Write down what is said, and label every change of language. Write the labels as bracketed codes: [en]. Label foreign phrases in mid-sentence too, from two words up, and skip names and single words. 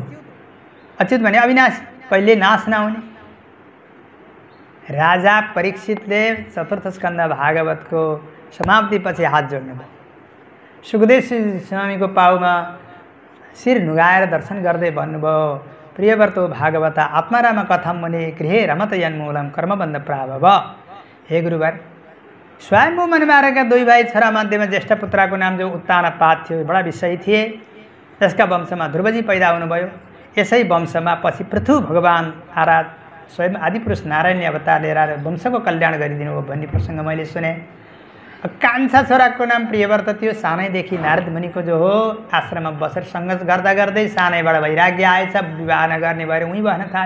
[ne] अच्युत भने अविनाशी, कहिले नाश नहुने। राजा परीक्षितले चतुर्थ स्कन्द भागवतको समाप्तिपछि हात जोड्नुभयो। सुखदेव स्वामीको पाउमा शिर नुगाएर दर्शन गर्दै भन्नुभयो, [sa] प्रियव्रतो भागवत आत्माराम कथम मुनि गृहे रमत यन्मूलम कर्मबन्ध प्राभव। [ne] हे गुरुवर, स्वयम्भू मनमाराका दुई भाइ छोरा मध्येमा ज्येष्ठ पुत्रको नाम जो उत्तानपाद थियो, बडा विषयी थिए। त्यसका वंशमा ध्रुवजी पैदा हुनुभयो। यसै वंशमा पछि पृथु भगवान आराध स्वयं आदिपुरुष नारायणले अवतार लिएर वंशको कल्याण गरिदिनु हो भन्ने प्रसङ्ग मैले सुने। कान्छा छोराको नाम प्रियव्रत थियो। सानैदेखि नारद मुनिको जो हो आश्रममा बसेर सङ्घर्ष गर्दा गर्दै सानैबाट वैराग्य आएछ, विवाह नगर्ने भएर उहीँ बस्न थाल्यो।